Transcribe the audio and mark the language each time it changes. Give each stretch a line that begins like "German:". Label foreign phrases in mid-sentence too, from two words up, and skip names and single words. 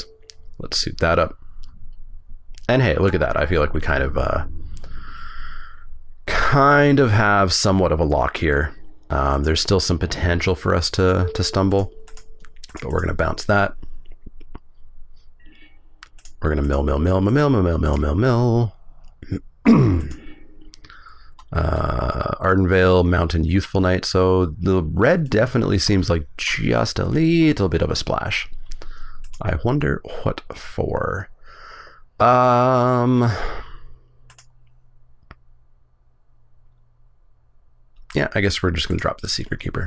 English: Let's suit that up. And hey, look at that. I feel like we kind of have somewhat of a lock here. There's still some potential for us to stumble, but we're going to bounce that. We're going to mill, mill, mill, mill, mill, mill, mill, mill, mill. Ardenvale, Mountain, Youthful Knight. So the red definitely seems like just a little bit of a splash. I wonder what for. Yeah, I guess we're just going to drop the Secret Keeper.